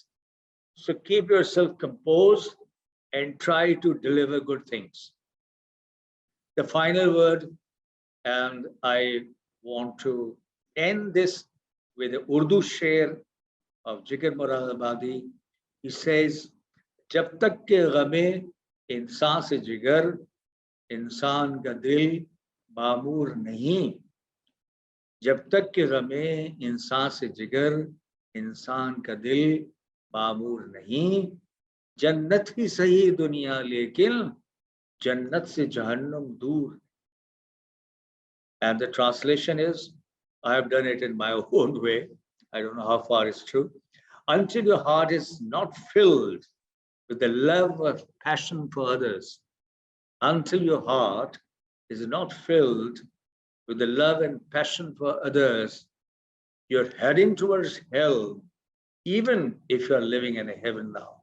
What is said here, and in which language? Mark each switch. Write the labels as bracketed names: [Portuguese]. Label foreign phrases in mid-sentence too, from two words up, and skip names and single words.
[English] So keep yourself composed and try to deliver good things. The final word, and I want to end this with the Urdu sher of Jigar Moradabadi. He says, [Urdu] "جب تک کہ غم انساں سے جگر، انساں کا دل معمور نہیں. جب تک کہ غم انساں سے جگر، انساں کا دل معمور نہیں. جنت ہی سہی دنیا لیکن جنت سے جہنم دور." [English] And the translation is, I have done it in my own way. I don't know how far it's true. Until your heart is not filled with the love of passion for others, until your heart is not filled with the love and passion for others, you're heading towards hell, even if you're living in a heaven now.